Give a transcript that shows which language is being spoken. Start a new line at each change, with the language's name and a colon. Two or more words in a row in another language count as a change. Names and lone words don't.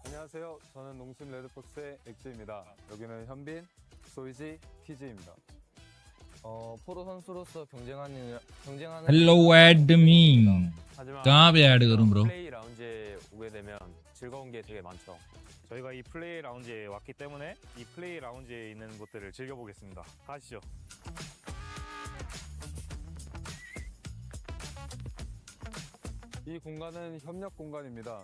Korean: 안녕하세요. 저는 농심 레드폭스의 엑지입니다. 여기는 현빈, 소이지, TG입니다. 프로 선수로서 경쟁하는
English: Hello admin.
Hindi: कहाँ पे ऐड करूँ bro?
Korean: 플레이 라운지에 오게 되면 즐거운 게 되게 많죠. 저희가 이 플레이 라운지에 왔기 때문에 이 플레이 라운지에 있는 것들을 즐겨보겠습니다. 가시죠. 이 공간은 협력 공간입니다.